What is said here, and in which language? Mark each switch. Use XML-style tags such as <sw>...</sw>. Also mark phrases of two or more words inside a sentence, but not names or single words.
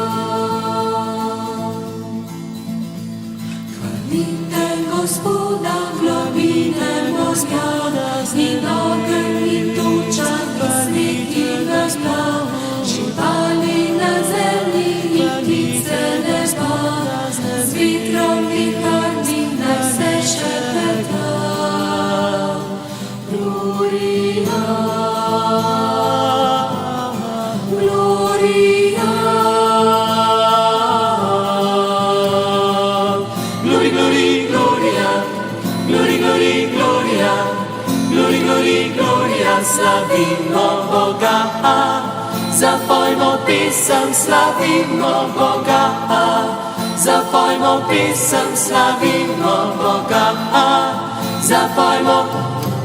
<sl>Chwalite Gospoda globine morja, in ogenj, in tuča, in sneg, in megla, živali na zemlji in ptice neba, z vetrom viharnim naj se šepeta.</sl> <la>Gloria, Gloria.</la> <en>Glory, glory, gloria, glory, glory, gloria, glory, glory, gloria,</en> <sl>slavimo Boga. Zapojmo pesem, slavimo Boga. Zapojmo pesem, slavimo Boga. Zapojmo</sl>